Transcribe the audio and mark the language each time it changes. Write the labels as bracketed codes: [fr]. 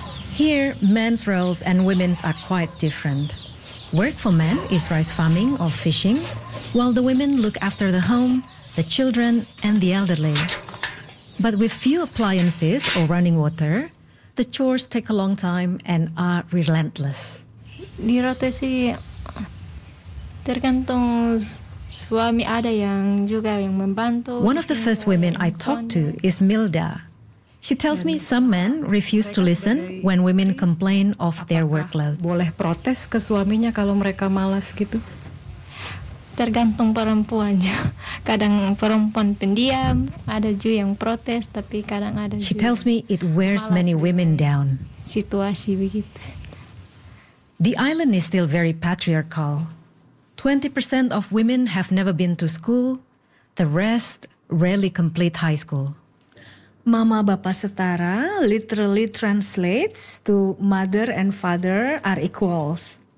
[en] Here, men's roles and women's are quite different. Work for men is rice farming or fishing, while the women look after the home, the children and the elderly. But with few appliances or running water, the chores take a long time and are relentless. [id] Nirote si tergantung suami ada yang juga yang membantu. [en] One of the first women I talked to is Milda. She tells me some men refuse to listen when women complain of their workload. [id] Boleh protes ke suaminya kalau mereka malas gitu? Tergantung perempuannya. Kadang perempuan pendiam, ada juga yang protes, tapi kadang ada juga. [en] She tells me it wears many women down. [id] Situasi begitu. [en] The island is still very patriarchal. 20% of women have never been to school. The rest rarely complete high school. Mama Bapa Setara literally translates to mother and father are equals.